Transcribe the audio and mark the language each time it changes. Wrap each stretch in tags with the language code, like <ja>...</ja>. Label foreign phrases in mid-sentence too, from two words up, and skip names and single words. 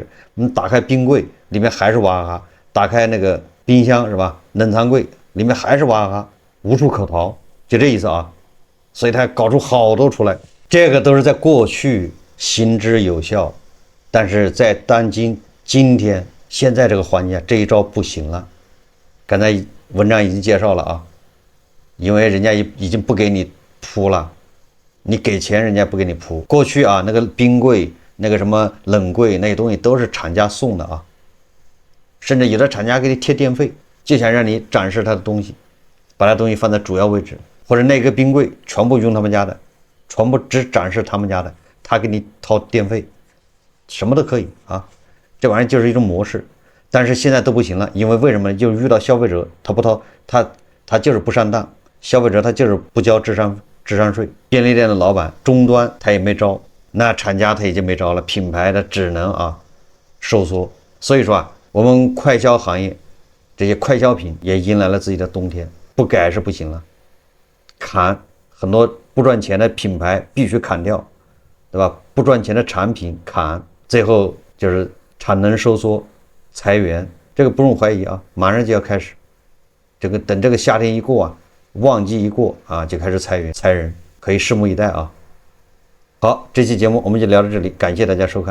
<zh>打開冰櫃裡面還是娃哈哈，打開那個冰箱是吧？冷藏櫃裡面還是娃哈哈，無處可逃，就這意思啊。所以他搞出好多出来，這個都是在過去行之有效，但是在今天現在這個環境，這一招不行了。剛才文章已經介紹了啊，因為人家已經不給你鋪了，你給錢人家不給你鋪。過去啊，那個冰櫃、那個什麼冷櫃那些東西都是廠家送的啊，甚至有的廠家給你貼電費，就想讓你展示他的東西，把他東西放在主要位置，或者那個冰櫃全部用他們家的，全部只展示他們家的，他给你掏電費，什麼都可以啊。這玩意兒就是一種模式，但是現在都不行了，因為為什麼？就是遇到消費者，他不掏，他就是不上當，消費者他就是不交智商稅。便利店的老闆終端他也沒招，那廠家他已經沒招了，品牌的只能啊收縮。所以說啊，我們快消行業這些快消品也迎來了自己的冬天，不改是不行了，砍很多不賺錢的品牌必須砍掉，對吧？不賺錢的產品砍，最後就是產能收縮，裁員，這個不用懷疑啊，馬上就要開始。這個等這個夏天一過啊，旺季一過啊，就開始裁員裁人，可以拭目以待啊。好，這期節目我們就聊到這裡，感謝大家收看。</zh>